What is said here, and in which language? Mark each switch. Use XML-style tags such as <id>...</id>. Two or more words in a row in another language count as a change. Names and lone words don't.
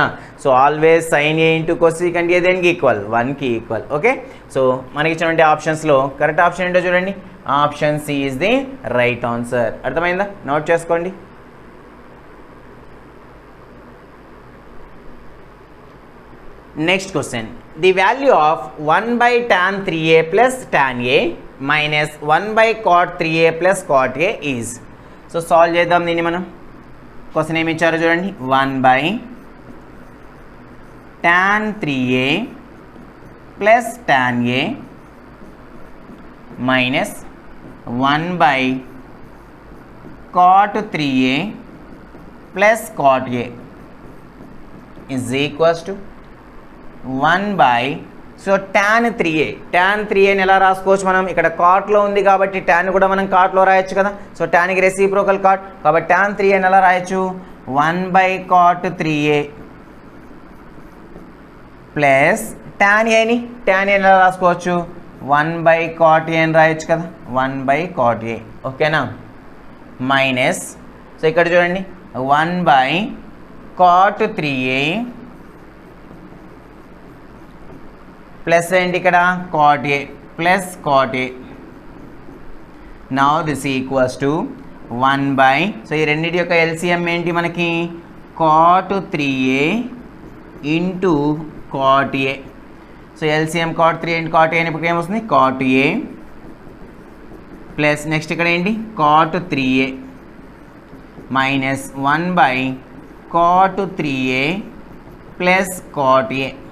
<en>so always sine a into cosecant a దేనికి ఈక్వల్, 1కి ఈక్వల్.</en> <te>ఓకే? సో మనకి ఇచ్చినటువంటి ఆప్షన్స్లో</te> <en>correct option</en> <te>ఏంటో చూడండి,</te> <en>option c is the right answer.</en> <te>అర్థమైందా? నోట్ చేసుకోండి.</te> <en>next question, the value of 1/tan 3a plus tan a minus 1/cot 3a plus cot a is. so solve</en> <te>చేద్దాం దీన్ని మనం. క్వశ్చన్ ఏమి ఇచ్చారో చూడండి,</te> <en>1/tan tan 3a plus tan a minus 1 by cot 3a plus cot a is equals to 1 by</en> <te>సో tan 3a ని ఎలా రాసుకోవచ్చు మనం ఇక్కడ కాట్లో ఉంది కాబట్టి tan కూడా మనం కాట్లో రాయొచ్చు కదా సో tan కి</te> <en>reciprocal cot</en> <te>కాబట్టి tan 3a ని ఎలా రాయొచ్చు</te> <en>1 by cot 3a plus tan a</en> <te>ని ఎలా రాసుకోవచ్చు</te> <en>1 by cot a</en> <te>అని రాయొచ్చు కదా</te> <en>1 by cot a</en> <te>ఓకేనా</te> <en>minus so</en> <te>ఇక్కడ చూడండి</te> <en>1 by cot 3a</en> <te>ప్లస్ ఏంటి ఇక్కడ</te> <en>cot a plus cot a now this equals to 1 by so</en> <te>ఈ రెండింటి యొక్క ఎల్సిఎం ఏంటి మనకి</te> <en>cot 3a into cot a so LCM cot 3 and cot a</en> <te>అని ఇప్పుడు ఏమొస్తుంది</te> <en>cot a plus next</en> <te>ఇక్కడ ఏంటి</te> <en>cot 3a minus 1 by cot 3a plus cot a</en>